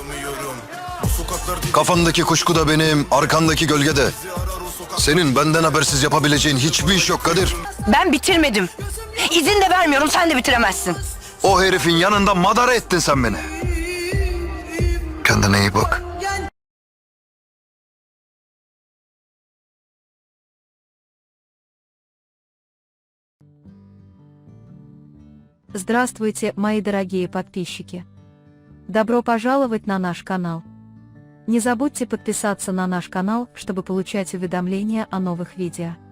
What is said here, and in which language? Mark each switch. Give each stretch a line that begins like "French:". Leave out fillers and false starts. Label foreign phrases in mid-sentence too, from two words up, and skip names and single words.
Turkish: Kafandaki kuşku da benim, arkandaki gölge de. Senin benden habersiz yapabileceğin hiçbir iş yok Kadir. Ben bitirmedim. İzin de vermiyorum, sen de bitiremezsin. O herifin yanında madara ettin sen beni. Kendine iyi bak.
Russian: Здравствуйте, мои дорогие подписчики! Добро пожаловать на наш канал. Не забудьте подписаться на наш канал, чтобы получать уведомления о новых видео.